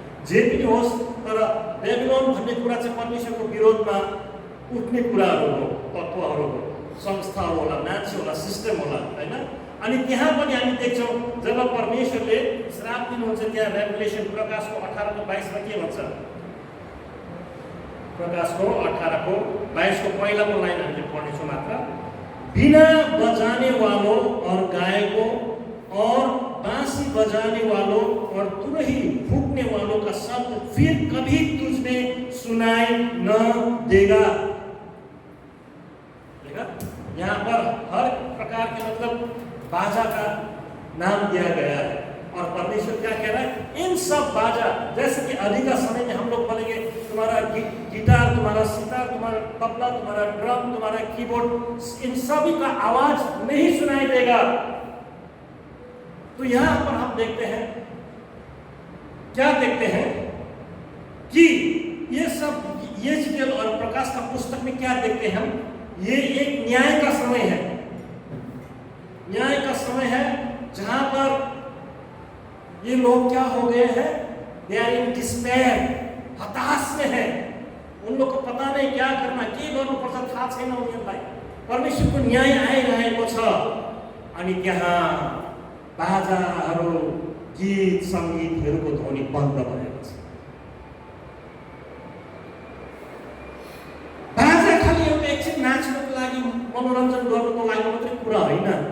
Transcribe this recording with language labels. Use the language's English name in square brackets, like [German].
[Nepali] जे पनि होस्, तर बेबिलोन भन्ने कुरा चाहिँ परमेश्वरको विरोधमा उठ्ने कुराहरू हो, तत्त्वहरू हो, संस्थाहरू होला, मान्छे होला, सिस्टम होला हैन। अनि त्यहाँ पनि हामी देख्छौँ जब परमेश्वरले श्राप दिनुहुन्छ, त्यहाँ रेभेलेसन प्रकाशको 18:22 मा के भन्छ? प्रकाशको 18:22 को पहिलाको लाइन हामीले पढ्नेछौँ मात्र। [Hindi] बिना बजाने वालों और गायकों और बांसुरी बजाने वालों और तुरही फूंकने वालों का शब्द फिर कभी तुझ में सुनाई न देगा। देखा, यहाँ पर हर प्रकार के मतलब बाजा का नाम दिया गया है। और परमेश्वर क्या कह रहा है? इन सब बाजा, जैसे कि अभी का समय में हम लोग बोलेंगे तुम्हारा गिटार, तुम्हारा सितार, तुम्हारा तबला, तुम्हारा ड्रम, तुम्हारा कीबोर्ड, इन सभी का आवाज नहीं सुनाई देगा। तो यहां पर हम देखते हैं, क्या देखते हैं कि ये सब, ये चीजें और प्रकाश का पुस्तक में क्या देखते हैं हम? ये एक न्याय का समय है। न्याय का समय है जहां पर ये लोग क्या हो गए हैं? [English] they are in despair, [Hindi] हताश में है। उन लोग को पता नहीं क्या करना, [Nepali] के गर्नुपर्छ थाहा छैन उनीहरूलाई। परमेश्वरको न्याय आइरहेको छ। अनि त्यहाँ बाजाहरू, गीत सङ्गीतहरूको ध्वनि बन्द भएको छ। बाजा खालि एउटा एकछिन नाच्नको लागि, मनोरञ्जन गर्नुको लागि मात्रै कुरा होइन।